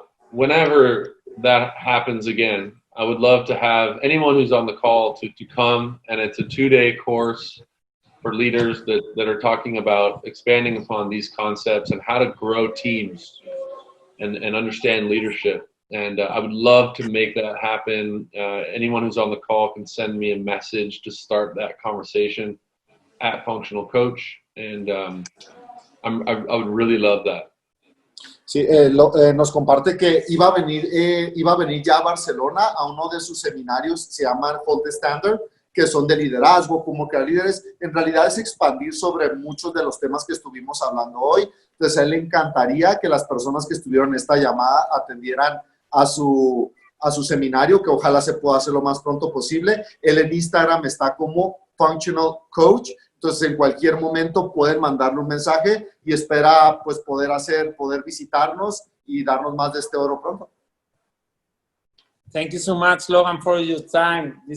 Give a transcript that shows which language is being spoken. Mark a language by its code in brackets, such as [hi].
[en] Whenever that happens again, I would love to have anyone who's on the call to come, and it's a 2-day course for leaders that are talking about expanding upon these concepts and how to grow teams and understand leadership. And I would love to make that happen. Anyone who's on the call can send me a message to start that conversation at Functional Coach, and I would really love that. [es] Sí, nos comparte que iba a venir ya a Barcelona a uno de sus seminarios, se llaman Hold the Standard, que son de liderazgo, como crear líderes. En realidad es expandir sobre muchos de los temas que estuvimos hablando hoy. Entonces a él le encantaría que las personas que estuvieron en esta llamada atendieran a su seminario, que ojalá se pueda hacer lo más pronto posible. Él en Instagram está como Functional Coach. Entonces, en cualquier momento pueden mandarle un mensaje y espera pues poder visitarnos y darnos más de este oro pronto. [en] Thank you so much, Logan, for your time.